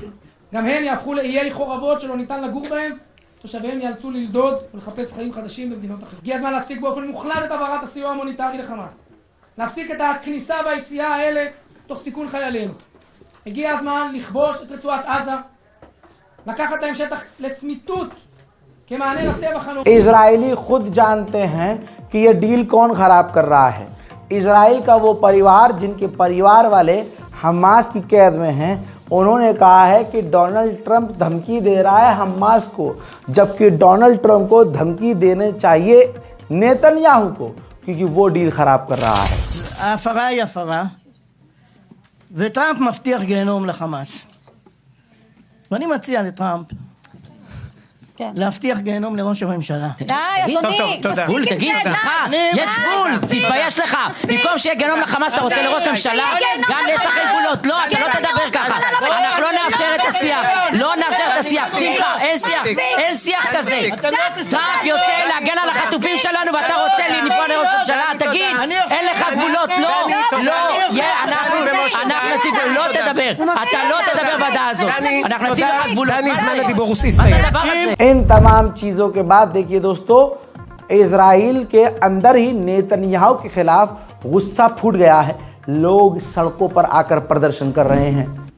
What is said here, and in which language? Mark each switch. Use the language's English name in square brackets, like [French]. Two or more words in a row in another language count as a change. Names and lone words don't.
[Hebrew] גם הן יהפכו לאיי חורבות שלא ניתן לגור בהם, תושביהם ייאלצו ללדוד ולחפש חיים חדשים במדינות אחרות. הגיע הזמן להפסיק באופן מוחלט את העברת הסיוע המוניטרי לחמאס. להפסיק את הכניסה והיציאה האלה תוך סיכון חיילינו. הגיע הזמן לכבוש את רצועת עזה, לקחת להם שטח לצמיתות כמענה לטבח הנורא. [Hindi] इजरायली खुद जानते हैं कि ये डील कौन खराब कर रहा है। इजराइल का वो परिवार जिनके परिवार वाले हमास की कैद में हैं, उन्होंने कहा है कि डोनाल्ड ट्रंप धमकी दे रहा है हमास को, जबकि डोनाल्ड ट्रंप को धमकी देने चाहिए नेतन्याहू को, क्योंकि वो डील खराब कर रहा है। [Hebrew] ההפרה היא הפרה, וטראמפ מבטיח גיהנום לחמאס. ואני מציע לטראמפ להבטיח גיהנום לראש הממשלה. די, אדוני, מספיק עם זה, יש גבול, תתבייש לך. במקום שיהיה גיהנום לחמאס, אתה רוצה לראש ממשלה? גם יש לכם גבולות. לא, אתה לא תדבר ככה. אנחנו לא נאפשר את השיח. לא נאפשר את השיח. שמחה, אין שיח כזה. טראמפ יוצא להגן על החטופים שלנו ואתה רוצה לפגוע לראש הממשלה? תגיד, אין לך גבולות. לא, אנחנו נציב, לא תדבר. אתה לא תדבר בדעה הזאת. אנחנו נציב לך גבולות. מה זה הדבר הזה? [Hindi] इन तमाम चीज़ों के बाद देखिए दोस्तों, इजराइल के अंदर ही नेतन्याहू के खिलाफ गुस्सा फूट गया है। लोग सड़कों पर आकर प्रदर्शन कर रहे हैं।